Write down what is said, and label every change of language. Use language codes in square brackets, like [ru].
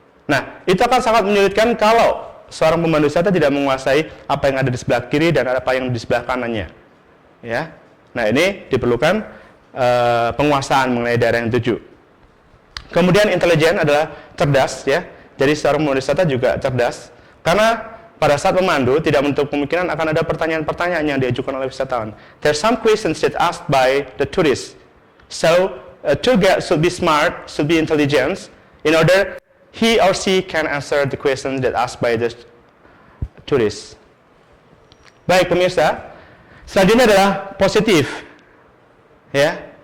[id] Nah, itu akan sangat menyulitkan kalau seorang pemandu wisata tidak menguasai apa yang ada di sebelah kiri dan apa yang di sebelah kanannya, ya. Nah, ini diperlukan penguasaan mengenai daerah yang tuju. Kemudian intelijen adalah cerdas, ya. Jadi seorang pemandu wisata juga cerdas karena pada saat memandu tidak menutup kemungkinan akan ada pertanyaan-pertanyaan yang diajukan oleh wisatawan. [en] There's some questions that asked by the tourists. So, a tour guide should be smart, should be intelligent in order he or she can answer the question that asked by the tourists. [id] Baik pemirsa, selanjutnya adalah positif, ya.